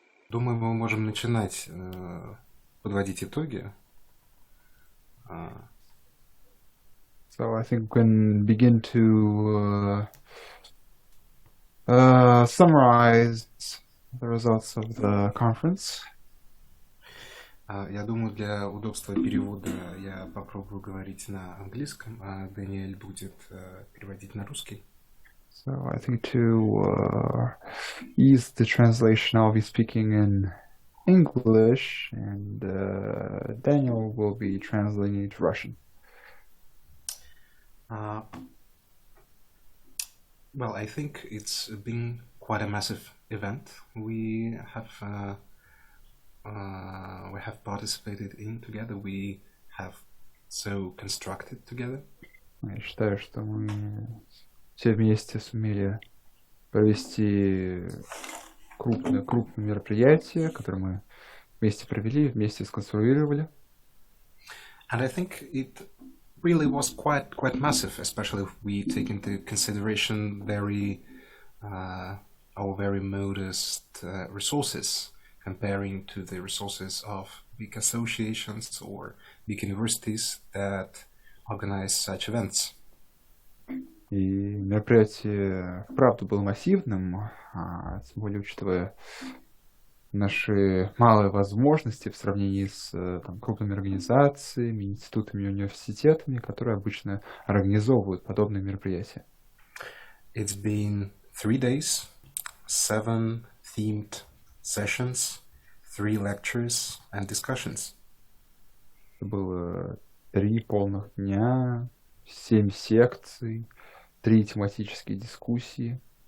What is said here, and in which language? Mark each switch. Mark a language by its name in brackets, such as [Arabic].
[Russian] Думаю, мы можем начинать подводить итоги. [English] So I think we can begin to summarize the results of the conference. [Russian] Я думаю, для удобства перевода я попробую говорить на английском, а Даниэль будет переводить на русский. [English] So I think to ease the translation, I'll be speaking in English, and Daniel will be translating it to Russian. Well, I think it's been quite a massive event. We have participated in together. We have so constructed together. [Russian] Я считаю, что мы все вместе сумели провести крупное мероприятие, которое мы вместе провели, вместе сконструировали. [English] And I think it really was quite massive, especially if we take into consideration our very modest resources, comparing to the resources of big associations or big universities that organize such events. [Russian] И мероприятие вправду было массивным, тем более учитывая наши малые возможности в сравнении с крупными организациями, институтами и университетами, которые обычно организовывают подобные мероприятия. [English] It's been 3 days, 7 themed sessions, 3 lectures and discussions. [Russian] Это было 3 полных дня, 7 секций, 3 тематические дискуссии.